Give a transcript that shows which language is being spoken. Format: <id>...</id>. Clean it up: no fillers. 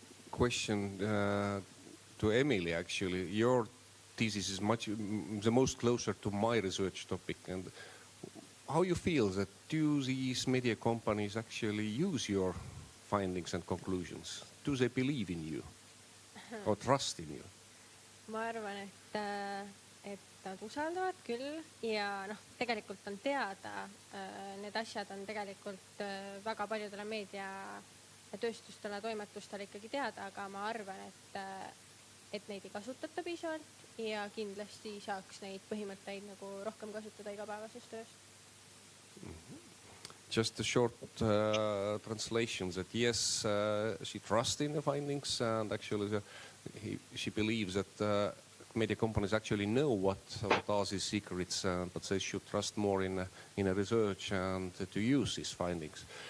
<en>Question to Emily, actually. Your thesis is the most closer to my research topic. And how you feel that do these media companies actually use your findings and conclusions? Do they believe in you or trust in you?</en> <et>Ma arvan, et nad usaldavad küll ja tegelikult on teada, need asjad on tegelikult väga paljudele meediatööstustele, toimetustele ikkagi teada, aga ma arvan, et neid ei kasutata piisavalt ja kindlasti saaks neid põhimõtteid nagu rohkem kasutada igapäevases töös.</et> <en>Just a short translation that yes, she trusts in the findings and actually she believes that media companies actually know what are these secrets, but they should trust more in a research and to use these findings.</en>